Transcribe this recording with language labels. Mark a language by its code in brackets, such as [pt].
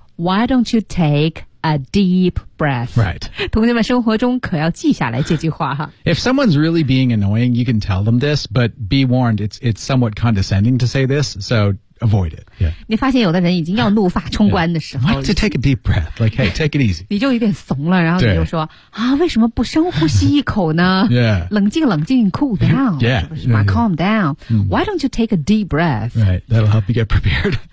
[en] Why don't you take a deep breath Right [zh] 同学们生活中可要记下来这句话哈 [en] If someone's really being annoying, you can tell them this, but be warned, it's somewhat condescending to say this, so avoid it. Yeah. [zh] 你发现有的人已经要怒发冲冠的时候 [en] Yeah. To take a deep breath. Like, hey, take it easy. [zh] 你就有点怂了，然后你就说啊，为什么不深呼吸一口呢？ [en] Yeah. [zh] 冷静冷静 [en] cool down. Yeah. [zh] 是不是 [en] yeah, yeah. Calm down.、Mm. Why don't you take a deep breath? Right. That'll help you get prepared.